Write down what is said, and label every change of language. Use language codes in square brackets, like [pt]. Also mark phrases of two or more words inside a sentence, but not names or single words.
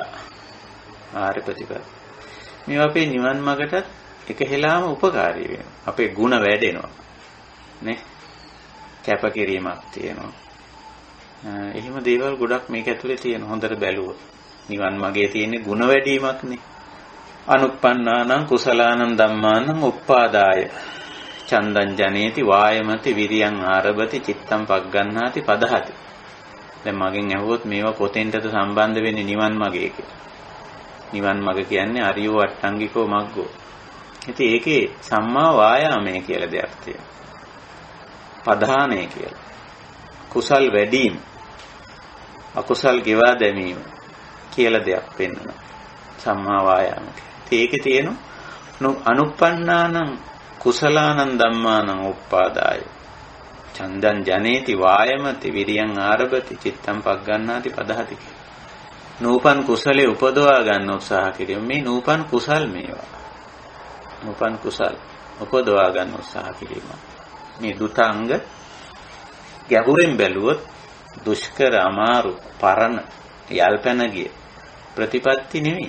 [si] ආර්ය ප්‍රතිපදා. මේවා අපේ නිවන් මාර්ගටත් එක හෙලාම උපකාරී වෙනවා. අපේ ಗುಣ වැඩෙනවා. නේ? කැපකිරීමක් තියෙනවා. එහෙම දේවල් ගොඩක් මේක ඇතුලේ තියෙන හොඳට බැලුවොත්. නිවන් මාර්ගයේ තියෙන ಗುಣ වැඩිවීමක්නේ. [pi] අනුප්පන්නානං කුසලානං ධම්මානං උප්පාදාය චන්දං ජනේති වායමති විරියං ආරභති චිත්තං පග්ගණ්ණාති පදහති. [si] දැන් මගෙන් අහුවොත් මේවා කොතෙන්ටද සම්බන්ධ වෙන්නේ නිවන් මාර්ගයේ කියලා. නිවන් මාර්ග කියන්නේ [pi] අරියෝ අට්ටංගිකෝ මග්ගෝ. [si] ඉතින් ඒකේ සම්මා වායාමයේ කියලා දෙයක් තියෙනවා. පධානය කියලා. කුසල් වැඩිම අකුසල් ගෙවා දැමීම කියලා දෙයක් පෙන්වනවා. [pi] සම්මා වායාම. [si] ඒකේ තියෙන [pi] අනුප්පන්නානං කුසලානං ධම්මානං උප්පාදාය චන්දං ජනේති වායමති විරියං ආරභති චිත්තං පග්ගණ්ණාති පදහති. [si] නූපන් කුසලේ උපදවා ගන්න උත්සාහ කිරීම. මේ නූපන් කුසල් මේවා. නූපන් කුසල් උපදවා ගන්න උත්සාහ කිරීම. මේ දුතාංග ගැඹුරින් බැලුවොත් දුෂ්කර අමාරු පරණ යල්පැන ගිය ප්‍රතිපත්ති නෙවෙයි.